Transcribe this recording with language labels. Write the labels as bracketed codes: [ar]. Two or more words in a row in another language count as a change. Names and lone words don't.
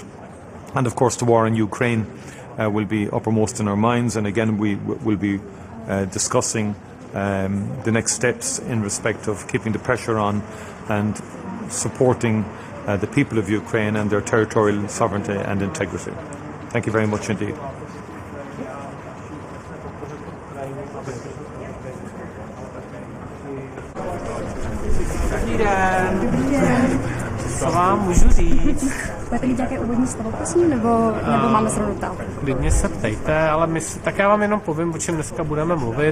[en] And of course the war in Ukraine will be uppermost in our minds, and again we will be discussing the next steps in respect of keeping the pressure on and supporting the people of Ukraine and their territorial sovereignty and integrity. Thank you very much indeed. [cs] Co vám můžu říct? Budete mít nějaké úvodní slovo, prosím, nebo máme se ptát? Klidně se ptejte, ale tak já vám jenom povím, o čem dneska budeme mluvit.